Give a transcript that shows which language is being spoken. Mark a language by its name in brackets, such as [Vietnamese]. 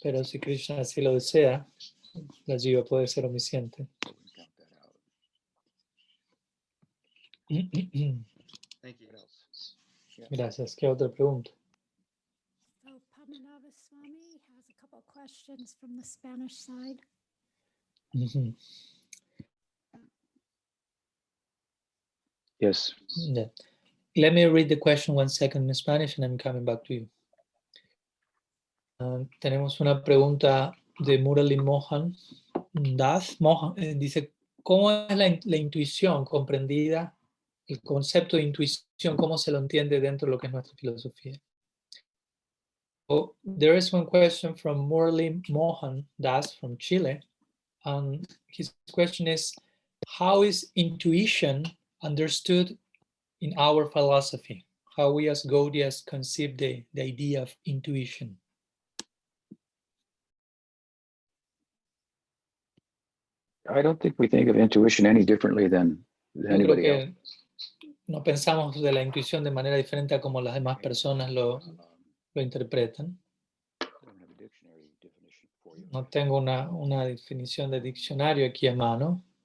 [Spanish] pero si Krishna así lo desea, la jiva puede ser omnisciente. [English] I wouldn't count that out. Thank you. What else? Yeah. [Spanish] Gracias. ¿Qué otra pregunta? [English] So Padmanabha Swami has a couple questions from the Spanish side. Ujú. Yes. Yeah. Let me read the question 1 second in Spanish and I'm coming back to you. [Spanish] Tenemos una pregunta de Murali Mohan Das. Dice, ¿cómo es la intuición comprendida? El concepto de intuición, ¿cómo se lo entiende dentro de lo que es nuestra filosofía? [English] So, there is one question from Murali Mohan Das from Chile. His question is, how is intuition understood in our philosophy? How we as Gaudiyas conceive the idea of intuition? I don't think we think of intuition any differently than [Spanish] Yo creo [English] anybody else. [Spanish] que no pensamos de la intuición de manera diferente a como las demás personas lo interpretan. [English] I don't have a dictionary definition for you. [Spanish] No tengo una definición de diccionario aquí a mano.